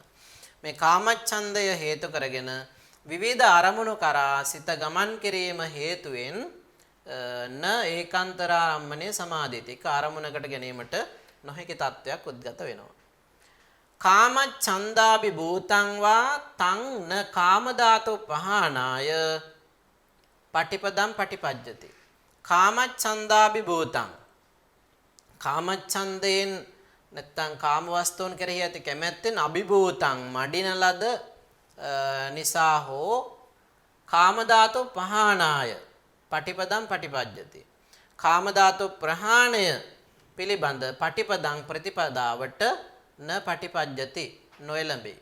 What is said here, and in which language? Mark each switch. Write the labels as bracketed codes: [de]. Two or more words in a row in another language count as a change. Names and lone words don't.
[si] මේ කාමච්ඡන්දය හේතු කරගෙන විවිධ අරමුණු කරා සිත ගමන් කිරීම හේතුවෙන් [pi] න ඒකාන්තරාරම්මනේ සමාධියති. [si] එක අරමුණකට ගැනීමට නොහැකි තත්වයක් උද්ගත වෙනවා. [pi] කාමච්ඡන්දාපි භූතං වා තං න කාමධාතු පහානාය පටිපදං පටිපජ්ජති. කාමච්ඡන්දාපි භූතං [si] කාමච්ඡන්දයෙන් නැත්නම් කාම වස්තුන් කෙරෙහි ඇති කැමැත්තෙන් අභිභූතං මඩින ලද නිසා හෝ [pi] කාමධාතු පහානාය පටිපදං පටිපජ්ජති. [si] කාමධාතු ප්‍රහාණය පිළිබඳ පටිපදං ප්‍රතිපදාවට [pi] න පටිපජ්ජති [si] නොයලඹේ.